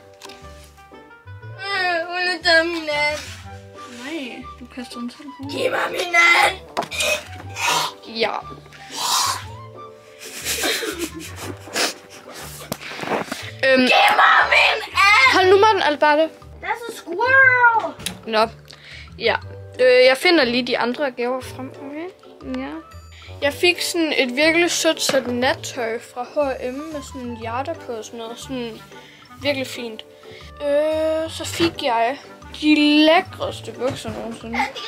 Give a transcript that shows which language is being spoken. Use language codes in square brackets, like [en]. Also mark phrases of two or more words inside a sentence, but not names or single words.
[da] Hun har taget min and. Nej, du kaster den selv på. Giv mig min and. Ja. Giv mig min and. Hold nu med den, Alberte. [en] That's a squirrel. [da] Nå, ja. Jeg finder lige de andre gaver frem. Okay. Ja. Jeg fik sådan et virkelig sødt sæt nattøj fra H&M med sådan en hjerter på og sådan noget. Sådan virkelig fint. Så fik jeg de lækreste bukser nogensinde.